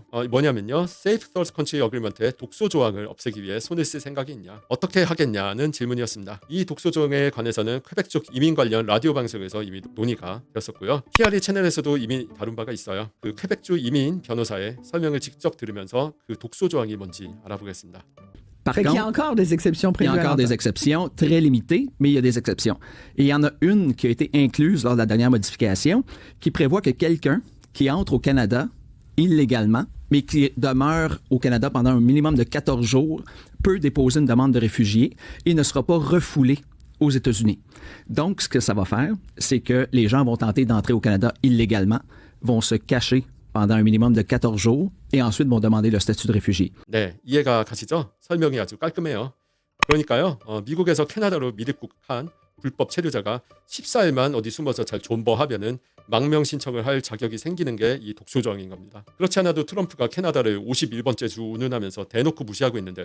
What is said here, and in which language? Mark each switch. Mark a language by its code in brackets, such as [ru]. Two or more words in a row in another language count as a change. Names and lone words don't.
[ko] 뭐냐면요. Safe Third Country Agreement의 독소 조항을 없애기 위해 손을 쓸 생각이 있냐? 어떻게 하겠냐는 질문이었습니다. 이 독소 조항에 관해서는 퀘벡 쪽 이민 관련 라디오 방송에서 이미 논의가 되었었고요. 키아리 채널에서도 이미 다룬 바가 있어요. 그 퀘벡주 이민 변호사의 설명을 직접 들으면서 그 독소 조항이 뭔지 알아보겠습니다. [fr] Par Fait qu'il y a contre, encore des exceptions il y a prévues à encore des l'entente. exceptions très limitées, mais il y a des exceptions. Et il y en a une qui a été incluse lors de la dernière modification, qui prévoit que quelqu'un qui entre au Canada illégalement, mais qui demeure au Canada pendant un minimum de 14 jours, peut déposer une demande de réfugié et ne sera pas refoulé aux États-Unis. Donc, ce que ça va faire, c'est que les gens vont tenter d'entrer au Canada illégalement, vont se cacher pendant un minimum de 14 jours et ensuite vont demander le statut de réfugié. [ko] 네, 이해가 가시죠? 설명이 아주 깔끔해요. 그러니까요. 미국에서 캐나다로 미입국한 불법 체류자가 14일만 어디 숨어서 잘 존버하면은 망명 신청을 할 자격이 생기는 게 이 독소 조항인 겁니다. 그렇지 않아도 트럼프가 캐나다를 51번째 주 운운하면서 대놓고 무시하고 있는데요.